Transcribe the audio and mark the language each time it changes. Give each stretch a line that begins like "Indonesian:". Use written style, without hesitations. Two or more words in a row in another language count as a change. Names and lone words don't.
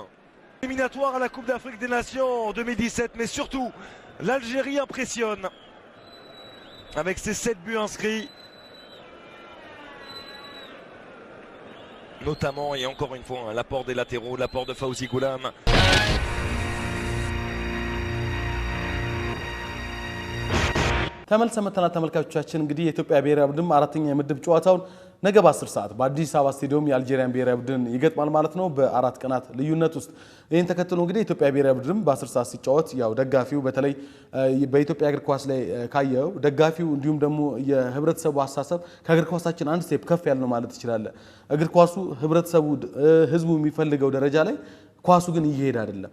French: Éliminatoire à la Coupe d'Afrique des Nations en 2017, mais surtout, l'Algérie impressionne. Avec ses 7 buts inscrits. Notamment, et encore une fois, l'apport des latéraux, l'apport de Fawzi Goulam.
Amharic: ተመልሰን መተናል ተመልካቾቻችን እንግዲህ የኢትዮጵያ ብሔራዊ ቡድን አራተኛ የምድብ ጨዋታውን ነገ በ10 ሰዓት በአዲስ አበባ ስቴዲየም የአልጄሪያን ብሔራዊ ቡድን ይገጥማል ማለት ነው በአራት ቀናት ልዩነት ውስጥ ይሄን ተከትሎ እንግዲህ የኢትዮጵያ ብሔራዊ ቡድን በ10 ሰዓት ሲጫወት ያው ደጋፊው በተለይ በኢትዮጵያ እግር ኳስ ላይ ካየው ደጋፊው እንዲሁም ደግሞ የህብረተሰቡ አሳሰብ ከእግር ኳሳችን አንድ ስቴፕ ከፍ ያለ ነው ማለት ይችላል እግር ኳሱ ህብረተሰቡ ህዝቡ የሚፈልገው ደረጃ ላይ ኳሱ ግን እየሄደ አይደለም